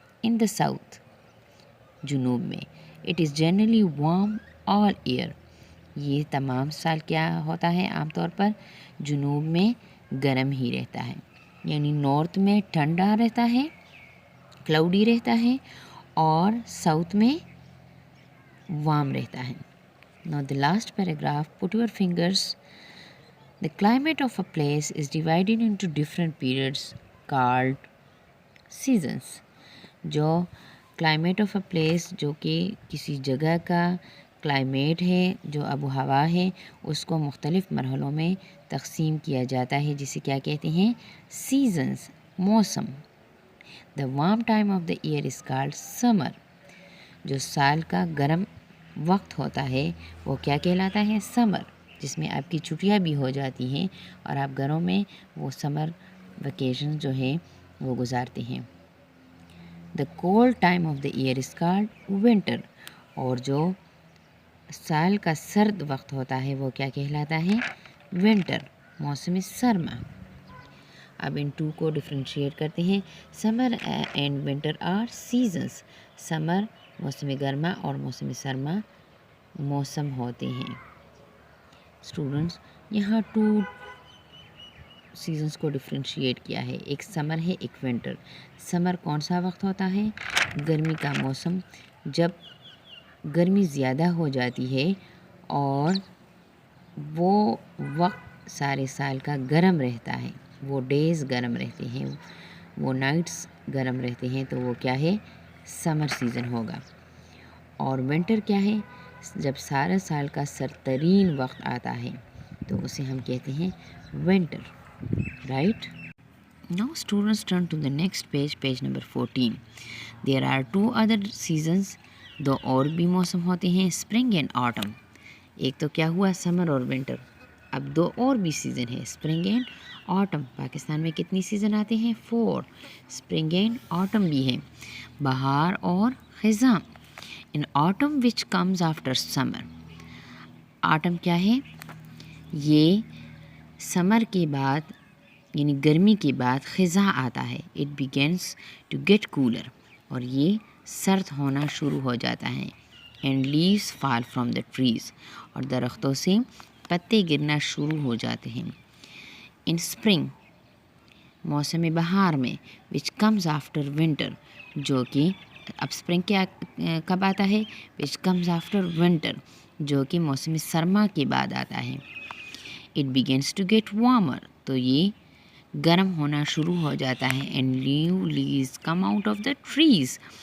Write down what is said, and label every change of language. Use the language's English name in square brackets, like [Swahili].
[English] in the south, [Urdu] جنوب میں [English] It is generally warm all year. [Urdu] یہ تمام سال کیا ہوتا ہے؟ عام طور پر جنوب میں گرم ہی رہتا ہے. یعنی نارتھ میں ٹھنڈا رہتا ہے، کلاؤڈی رہتا ہے، اور ساؤتھ میں وارم رہتا ہے. [English] Now the last paragraph, put your fingers. The climate of a place is divided into different periods called seasons. [Urdu] جو [English] climate of a place [Urdu] جو کہ کسی جگہ کا کلائمیٹ ہے، جو آب و ہوا ہے، اس کو مختلف مرحلوں میں تقسیم کیا جاتا ہے، جسے کیا کہتے ہیں؟ سیزنز، موسم. [English] The warm time of the year is called summer. [Urdu] جو سال کا گرم وقت ہوتا ہے وہ کیا کہلاتا ہے؟ سمر، جس میں آپ کی چھٹیاں بھی ہو جاتی ہیں اور آپ گھروں میں وہ سمر ویکیشن جو ہے وہ گزارتے ہیں. [English] The cold time of the year is called winter. [Urdu] اور جو سال کا سرد وقت ہوتا ہے وہ کیا کہلاتا ہے؟ ونٹر، موسم سرما. اب ان ٹو کو ڈفرینشیٹ کرتے ہیں. [English] Summer and winter are seasons. [Urdu] سمر موسم گرما اور موسم سرما موسم ہوتے ہیں. اسٹوڈنٹس، یہاں ٹو سیزنس کو ڈفرینشیٹ کیا ہے، ایک سمر ہے، ایک ونٹر. سمر کون سا وقت ہوتا ہے؟ گرمی کا موسم، جب گرمی زیادہ ہو جاتی ہے اور وہ وقت سارے سال کا گرم رہتا ہے، وہ ڈیز گرم رہتے ہیں، وہ نائٹس گرم رہتے ہیں، تو وہ کیا ہے؟ سمر سیزن ہوگا. اور ونٹر کیا ہے؟ جب سارا سال کا سرترین وقت آتا ہے تو اسے ہم کہتے ہیں winter. [English] Right? Now students turn to the next page, page number 14. There are two other seasons. [Urdu] دو اور بھی موسم ہوتے ہیں، اسپرنگ اینڈ آٹم. ایک تو کیا ہوا؟ سمر اور ونٹر. اب دو اور بھی سیزن ہے، اسپرنگ اینڈ آٹم. پاکستان میں کتنی سیزن آتے ہیں؟ 4. اسپرنگ اینڈ آٹم بھی ہے، بہار اور خزاں. [English] In autumn which comes after summer. [Urdu] Autumn کیا ہے؟ یہ سمر کے بعد یعنی گرمی کے بعد خزاں آتا ہے. [English] It begins to get colder. [Urdu] اور یہ سرد ہونا شروع ہو جاتا ہے. [English] And leaves fall from the trees. [Urdu] اور درختوں سے پتے گرنا شروع ہو جاتے ہیں. [English] in spring, [Urdu] موسم بہار میں، [English] which comes after winter, [Urdu] جو کہ اب اسپرنگ کیا کب آتا ہے؟ وچ کمز آفٹر ونٹر، جو کہ موسم سرما کے بعد آتا ہے. [English] It begins to get warmer. [Urdu] تو یہ گرم ہونا شروع ہو جاتا ہے. [English] And new leaves come out of the trees.